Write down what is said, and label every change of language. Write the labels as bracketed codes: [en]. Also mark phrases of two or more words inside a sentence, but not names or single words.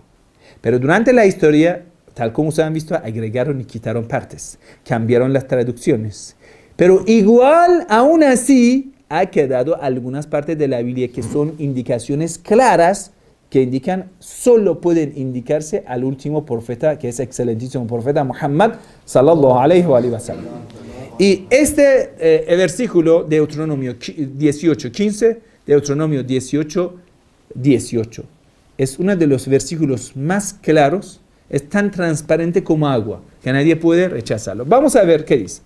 [es] Pero durante la historia, tal como ustedes han visto, agregaron y quitaron partes, cambiaron las traducciones. Pero igual, aún así, ha quedado algunas partes de la Biblia que son indicaciones claras que indican, solo pueden indicarse al último profeta, que es excelentísimo profeta Muhammad [ar] صلى الله عليه وسلم. [es] Y este versículo de Deuteronomio 18:15, Deuteronomio 18:18, es uno de los versículos más claros, es tan transparente como agua, que nadie puede rechazarlo. Vamos a ver qué dice.